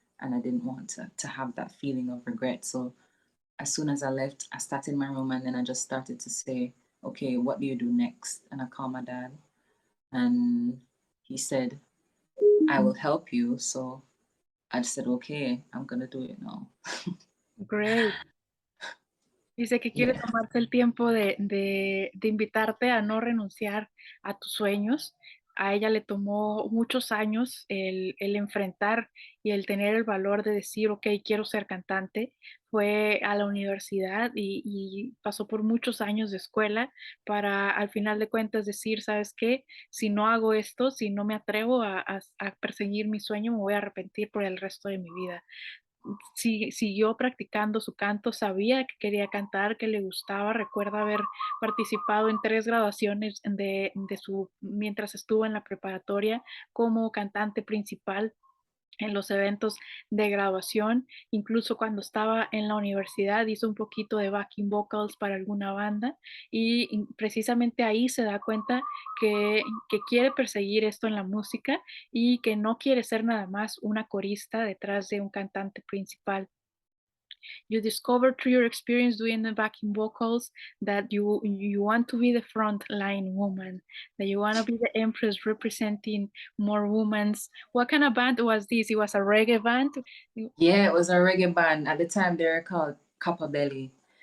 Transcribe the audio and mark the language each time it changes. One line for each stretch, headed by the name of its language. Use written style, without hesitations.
English: And I didn't want to have that feeling of regret. So as soon as I left, I sat in my room and then I just started to say, okay, what do you do next? And I called my dad and he said, I will help you. So I just said, okay, I'm going to do it now.
Spanish: Great. Dice que quiere
English: Yeah.
Spanish: tomarse el tiempo de invitarte a no renunciar a tus sueños. A ella le tomó muchos años el enfrentar y el tener el valor de decir, ok, quiero ser cantante. Fue a la universidad y pasó por muchos años de escuela para al final de cuentas decir, ¿sabes qué? Si no hago esto, si no me atrevo a perseguir mi sueño, me voy a arrepentir por el resto de mi vida. Siguió practicando su canto, sabía que quería cantar, que le gustaba, recuerda haber participado en 3 graduaciones de su mientras estuvo en la preparatoria como cantante principal en los eventos de graduación, incluso cuando estaba en la universidad hizo un poquito de backing vocals para alguna banda y precisamente ahí se da cuenta que quiere perseguir esto en la música y que no quiere ser nada más una corista detrás de un cantante principal.
English: You discovered through your experience doing the backing vocals that you want to be the front line woman, that you want to be the Empress representing more women's. What kind of band was this? It was a reggae band. Yeah, it was a reggae band. At the time they were called Copper Belly.